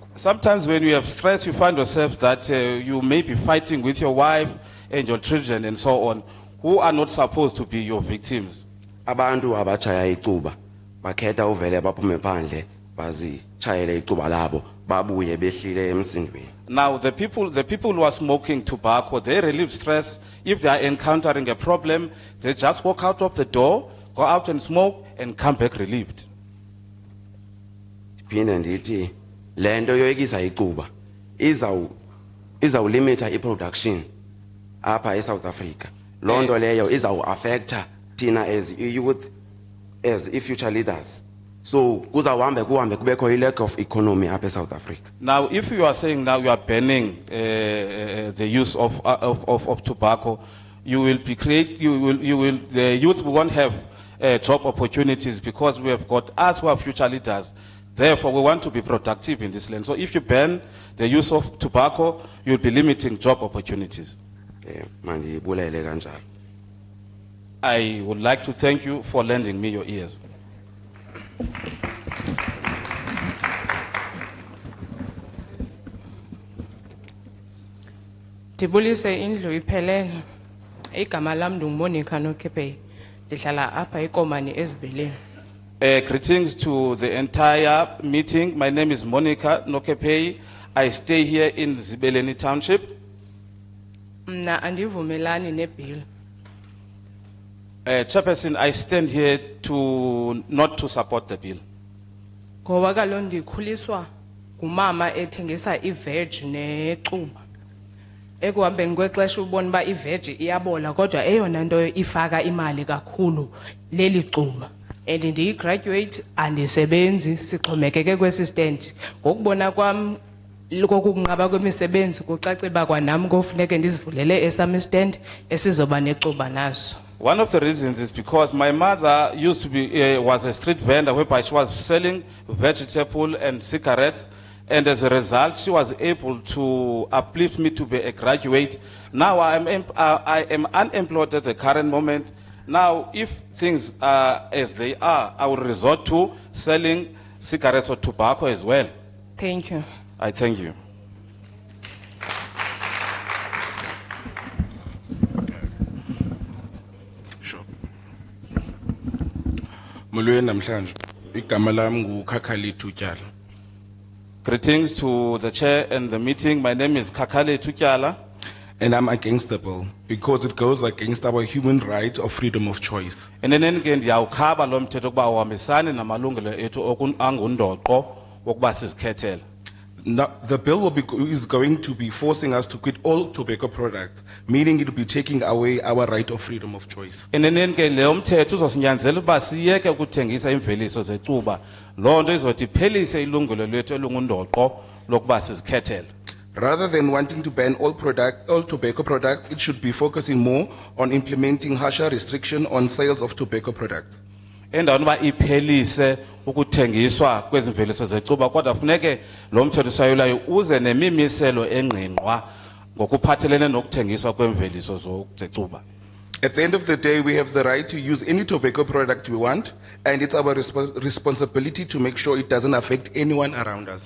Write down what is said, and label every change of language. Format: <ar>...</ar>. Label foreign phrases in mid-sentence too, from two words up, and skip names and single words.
<en>Sometimes when you have stress you find yourself that you may be fighting with your wife and your children and so on. who are not supposed to be your victims.</en> <xh>Abantu abachaya icuba bakhetha uvele baphume phandle bazichayele icuba labo babuye behlile emsindweni.</xh> <en>Now, the people who are smoking tobacco, they relieve stress. If they are encountering a problem, they just walk out of the door, go out and smoke, and come back relieved.</en> <xh>Phinde ndithi lento yoyikisa icuba izawulimita iproduction apha eSouth Africa. Londo leyo izawu-affecta thina</xh> <en>as youth, as future leaders.</en> <xh>So kuzawuhambe kuhambe kubekho</xh> <en>lack of economy</en> <xh>apha eSouth Africa.</xh> <en>Now, if you are saying now you are banning the use of tobacco, you will be the youth won't have job opportunities because we have got us who are future leaders. Therefore, we want to be productive in this land. So if you ban the use of tobacco, you'll be limiting job opportunities. I would like to thank you for lending me your ears.</en> <xh>Ndibulise indlu iphelele. Igama lam ndinguMonica Nokepei. Ndihlala apha eKomani eZibeleni.</xh> <en>Greetings to the entire meeting. My name is Monica Nokepei. I stay here in Zibeleni Township.</en> <xh>Mna andivumelani nebill.</xh> <en>Chairperson, I stand here not to support the bill.</en> <xh>Ngoba kaloku ndikhuliswa ngumama ethengisa iveg necuba. Ekuhambeni kwexesha ubona uba iveg iyabola kodwa eyona nto ifaka imali kakhulu leli cuba. And ndiyi-graduate andisebenzi sixhomekeke kwesi stand. Ngokubona kwam kokunqaba kwemisebenzi kucace uba kwanam kofuneke ndizivulele esam stand esizoba necuba naso.</xh> <en>One of the reasons is because my mother used to be was a street vendor whereby she was selling vegetable and cigarettes, and as a result she was able to uplift me to be a graduate. Now I am unemployed at the current moment. Now if things are as they are, I will resort to selling cigarettes or tobacco as well. Thank you. I thank you.</en> <xh>Molweni namhlanje. Igama lami nguKhakhali Thutyala.</xh> <en>Greetings to the chair and the meeting. My name is Kakhale Thutyala. And I'm against the bill because it goes against our human right of freedom of choice.</en> <xh>Eneneni ke ndiyawukhaba lo mthetho kuba uhambisani namalungelo ethu angundoqo wokuba sizikhethele.</xh> <en>Now, the bill is going to be forcing us to quit all tobacco products, meaning it will be taking away our right of freedom of choice.</en> <xh>Eneneni ke le mthetho uzosinyanzela uba siyeke ukuthengisa imveliso zecuba. Lo nto izothi iphelise ilungelo lethu elungundoqo lokuba sizikhethele.</xh> <en>Rather than wanting to ban all tobacco products, it should be focusing more on implementing harsher restriction on sales of tobacco products.</en> <xh>Endaweni uba iphelise ukuthengiswa kwezimveliso zecuba kodwa funeke lo mthetho sayulayo uze nemimiselo engqingqwa ngokuphathelene nokuthengiswa kwemveliso zecuba.</xh> <en>At the end of the day, we have the right to use any tobacco product we want, and it's our responsibility to make sure it doesn't affect anyone around us.</en>